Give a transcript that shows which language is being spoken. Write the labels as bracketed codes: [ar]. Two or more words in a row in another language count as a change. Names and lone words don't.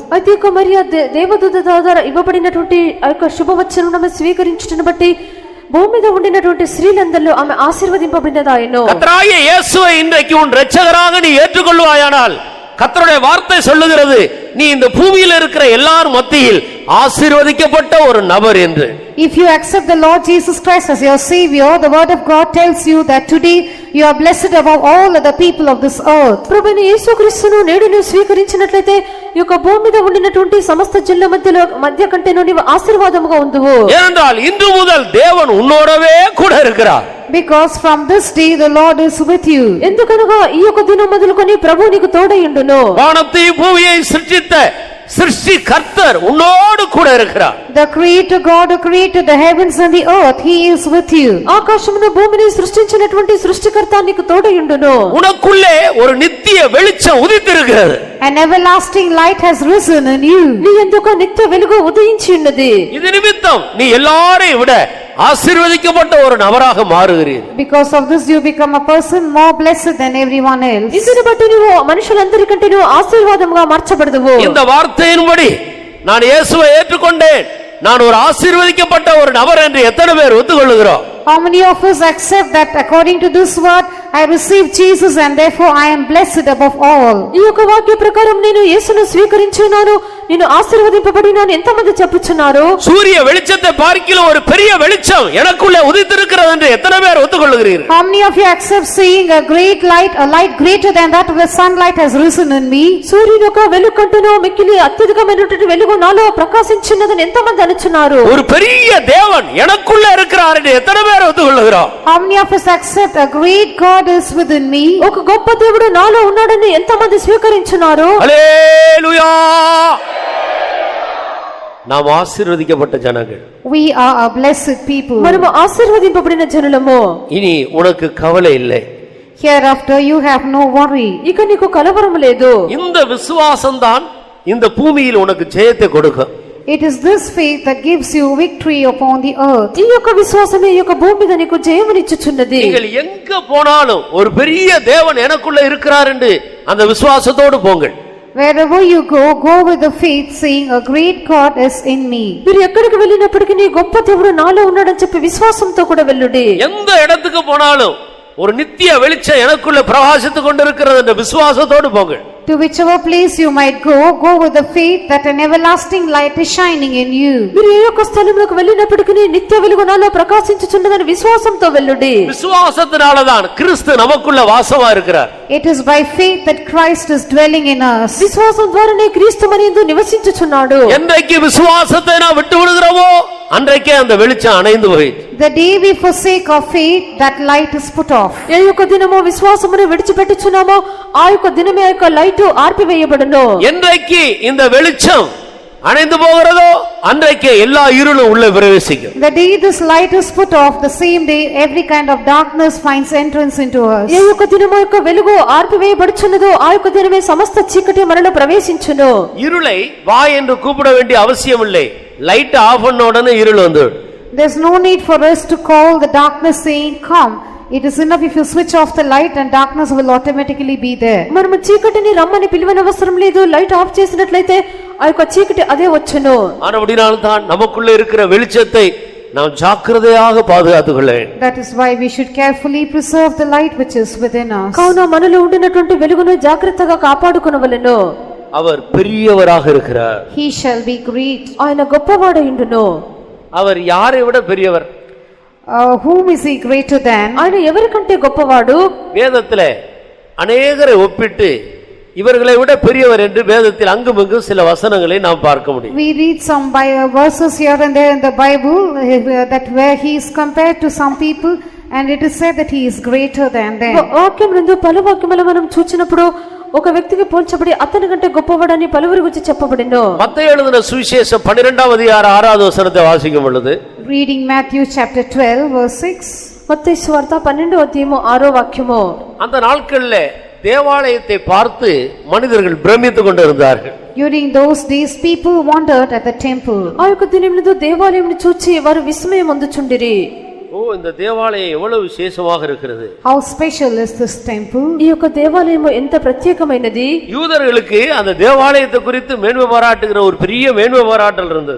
[te] అయితే ఇక మరియ దేవదూత ద్వారా ఇవ్వబడినటువంటి ఆ యొక్క శుభవచనం స్వీకరించుటను బట్టి భూమి మీద ఉండినటువంటి స్త్రీలందరిలో ఆమె ఆశీర్వదింపబడినదాయను. [ta] கர்த்தராகிய இயேசுவை இன்றைக்கு உன் இரட்சகராக நீ ஏற்றுக்கொள்வாயானால், கர்த்தருடைய வார்த்தை சொல்லுகிறது, நீ இந்த பூமியில் இருக்கிற எல்லார் மத்தியில் ஆசீர்வதிக்கப்பட்ட ஒரு நபர் என்று. [en] If you accept the Lord Jesus Christ as your Savior, the word of God tells you that today you are blessed above all other people of this earth. [te] ప్రభువైన యేసుక్రీస్తును నేడు నీవు స్వీకరించినట్లయితే ఈ యొక్క భూమి మీద ఉండినటువంటి సమస్త జనుల మధ్య కంటేను నీవు ఆశీర్వాదముగా ఉందువు. [ta] ஏனென்றால் இன்று முதல் தேவன் உன்னோடவே கூட இருக்கிறார். [en] Because from this day the Lord is with you. [te] ఎందుకనగా ఈ యొక్క దినం మొదలుకొని ప్రభువు నీకు తోడైయుండును. [ta] வானத்தையும் பூமியை சிருஷ்டித்த சிருஷ்டி கர்த்தர் உன்னோடு கூட இருக்கிறார். [en] The Creator God who created the heavens and the earth, He is with you. [te] ఆకాశమును భూమిని సృష్టించినటువంటి సృష్టికర్త నీకు తోడైయుండును. [ta] உனக்குள்ளே ஒரு நித்திய வெளிச்சம் உதித்திருக்கிறது. [en] An everlasting light has risen in you. [te] నీ యందు నిత్య వెలుగు ఉదయించి ఉన్నది. [ta] இது நிமித்தம் நீ எல்லாரையும் விட ஆசீர்வதிக்கப்பட்ட ஒரு நபராக மாறுகிறீர். [en] Because of this you become a person more blessed than everyone else. [te] ఇందును బట్టి నువ్వు మనుషులందరికంటే నువ్వు ఆశీర్వాదముగా మార్చబడదువు. [ta] இந்த வார்த்தையின்படி நான் இயேசுவை ஏற்றுக்கொண்டேன், நான் ஒரு ஆசீர்வதிக்கப்பட்ட ஒரு நபர் என்று எத்தனை பேர் ஒத்துக்கொள்ளுகிறோம்? [en] How many of us accept that according to this word I received Jesus and therefore I am blessed above all? [te] ఈ యొక్క వాక్య ప్రకారం నేను యేసును స్వీకరించున్నాను, నేను ఆశీర్వదింపబడినాను ఎంతమంది చెప్పుచున్నారు? [ta] சூரிய வெளிச்சத்தை பார்க்கிலும் ஒரு பெரிய வெளிச்சம் எனக்குள்ளே உதித்திருக்கிறது என்று எத்தனை பேர் ஒத்துக்கொள்ளுகிறீர்கள்? [en] How many of you accept seeing a great light, a light greater than that of the sunlight has risen in me? [te] సూర్యుని యొక్క వెలుగు కంటేను మిక్కిలి అత్యధికమైనటువంటి వెలుగు నాలో ప్రకాశించినదని ఎంతమంది అనుచున్నారు? [ta] ஒரு பெரிய தேவன் எனக்குள்ளே இருக்கிறார் என்று எத்தனை பேர் ஒத்துக்கொள்ளுகிறோம்? [en] How many of us accept a great God is within me? [te] ఒక గొప్ప దేవుడు నాలో ఉన్నాడని ఎంతమంది స్వీకరించున్నారు? [ta] ஹல்லேலூயா! நாம் ஆசீர்வதிக்கப்பட்ட ஜனங்கள். [en] We are a blessed people. [te] మనము ఆశీర్వదింపబడిన జనులము. [ta] இனி உனக்கு கவலை இல்லை. [en] Hereafter you have no worry. [te] ఇక నీకు కలవరం లేదు. [ta] இந்த விசுவாசம் தான் இந்த பூமியில் உனக்கு ஜெயத்தை கொடுக்கும். [en] It is this faith that gives you victory upon the earth. [te] ఈ యొక్క విశ్వాసమే ఈ యొక్క భూమి మీద నీకు జయమునిచ్చుచున్నది. [ta] நீங்கள் எங்க போனாலும் ஒரு பெரிய தேவன் எனக்குள்ள இருக்கிறார் என்று அந்த விசுவாசத்தோடு போங்கள். [en] Wherever you go, go with the faith saying a great God is in me. [te] మీరు ఎక్కడికి వెళ్ళినప్పటికీ నీ గొప్ప దేవుడు నాలో ఉన్నాడని చెప్పి విశ్వాసంతో కూడా వెళ్ళుడి. [ta] எந்த இடத்துக்கு போனாலும் ஒரு நித்திய வெளிச்சம் எனக்குள்ள பிரகாசித்துக் கொண்டிருக்கிறது என்ற விசுவாசத்தோடு போங்கள். [en] To whichever place you might go, go with the faith that an everlasting light is shining in you. [te] మీరు ఏ యొక్క స్థలములకు వెళ్ళినప్పటికీ నిత్య వెలుగు నాలో ప్రకాశించుచున్నదని విశ్వాసంతో వెళ్ళుడి. [ta] விசுவாசத்தினாலதான் கிறிஸ்து நமக்குள்ள வாசமா இருக்கிறார். [en] It is by faith that Christ is dwelling in us. [te] విశ్వాసం ద్వారానే క్రీస్తు మనందు నివసించుచున్నాడు. [ta] என்றைக்கு விசுவாசத்தை நாம் விட்டு விடுகிறோமோ அன்றைக்கே அந்த வெளிச்சம் அணைந்து போயிற்று. [en] The day we forsake our faith, that light is put off. [te] ఏ యొక్క దినమో విశ్వాసమును విడిచిపెట్టుచున్నామో ఆ యొక్క దినమే ఆ యొక్క లైట్ ఆర్పివేయబడును. [ta] என்றைக்கு இந்த வெளிச்சம் அணைந்து போகிறதோ அன்றைக்கே எல்லா இருளும் உள்ளே பிரவேசிக்கும். [en] The day this light is put off, the same day every kind of darkness finds entrance into us. [te] ఏ యొక్క దినమో యొక్క వెలుగు ఆర్పివేయబడుచున్నదో ఆ యొక్క దినమే సమస్త చీకటి మనలో ప్రవేశించును. [ta] இருளை வா என்று கூப்பிட வேண்டிய அவசியம் இல்லை. [en] light off [ta] பண்ண உடனே இருள் வந்துடும். [en] There's no need for us to call the darkness saying come. It is enough if you switch off the light and darkness will automatically be there. [te] మనము చీకటిని రమ్మని పిలువనవసరం లేదు. [en] light off [te] చేసినట్లయితే ఆ యొక్క చీకటి అదే వచ్చును. [ta] ஆனபடியால்தான் நமக்குள்ள இருக்கிற வெளிச்சத்தை நாம் ஜாக்கிரதையாக பாதுகாத்துக் கொள்ள வேண்டும். [en] That is why we should carefully preserve the light which is within us. [te] కావున మనలో ఉండినటువంటి వెలుగును జాగ్రత్తగా కాపాడుకొనవలెను. [ta] அவர் பெரியவராக இருக்கிறார். [en] He shall be great. [te] ఆయన గొప్పవాడైండును. [ta] அவர் யாரை விட பெரியவர்? [en] Whom is he greater than? [te] ఆయన ఎవరికంటే గొప్పవాడు? [ta] வேதத்திலே அநேகரை ஒப்பிட்டு இவர்களை விட பெரியவர் என்று வேதத்தில் அங்குமிங்கும் சில வசனங்களை நாம் பார்க்க முடியும். [en] We read some verses here and there in the Bible that where he is compared to some people and it is said that he is greater than them. [te] వాక్యం నందు పలు వాక్యములు మనం చూచినప్పుడు ఒక వ్యక్తికి పోల్చబడి అతని కంటే గొప్పవాడని పలువురి గురించి చెప్పబడినో. [ta] மத்தேயு எழுதின சுவிசேஷம் 12வது அதிகாரம் 6வது வசனத்தை வாசிக்கும் பொழுது [en] Reading Matthew chapter 12 verse 6. [te] మత్తయి సువార్త 12వ అధ్యాయము 6వ వాక్యము. [ta] அந்த நாட்களிலே தேவாலயத்தை பார்த்து மனிதர்கள் பிரமித்துக் கொண்டிருந்தார்கள். [en] During those days people wondered at the temple. [te] ఆ యొక్క దినమునందు దేవాలయమును చూచి వారు విస్మయం పొందుచుండిరి. [ta] ஓ, இந்த தேவாலயம் எவ்வளவு விசேஷமாக இருக்கிறது. [en] How special is this temple? [te] ఈ యొక్క దేవాలయము ఎంత ప్రత్యేకమైనది. [ta] யூதர்களுக்கு அந்த தேவாலயத்தை குறித்து மேன்மை பாராட்டுகிற ஒரு பெரிய மேன்மை பாராட்டல் இருந்தது.